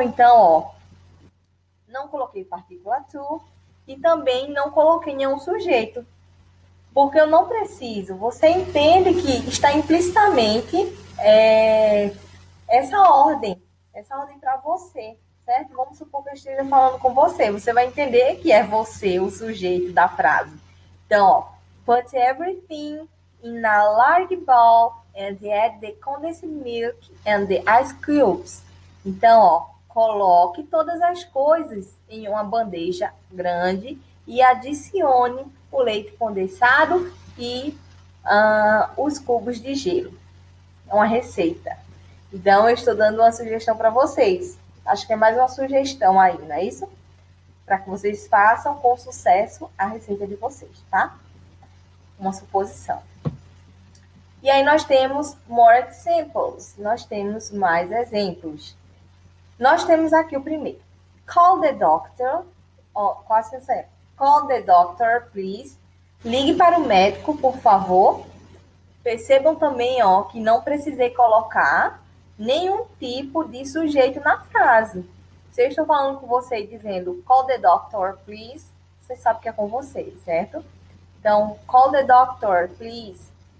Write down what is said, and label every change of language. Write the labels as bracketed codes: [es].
[pt] Então, ó, não coloquei partícula to e também não coloquei nenhum sujeito. Porque eu não preciso. Você entende que está implicitamente essa ordem para você, certo? Vamos supor que eu esteja falando com você. Você vai entender que é você o sujeito da frase. Então, ó, [en] put everything in a large bowl and add the condensed milk and the ice cubes. [pt] Então, ó, coloque todas as coisas em uma bandeja grande e adicione o leite condensado e os cubos de gelo. É uma receita. Então, eu estou dando uma sugestão para vocês. Acho que é mais uma sugestão aí, não é isso? Para que vocês façam com sucesso a receita de vocês, tá? Uma suposição. E aí nós temos [en] more examples. [pt] Nós temos mais exemplos. Nós temos aqui o primeiro. [en] Call the doctor. [pt] Quase certo. [en] Call the doctor, please. [pt] Ligue para o médico, por favor. Percebam também, ó, que não precisei colocar nenhum tipo de sujeito na frase. Se eu estou falando com você dizendo [en] call the doctor, please, [pt] você sabe que é com você, certo? Então, [en] call the doctor, please.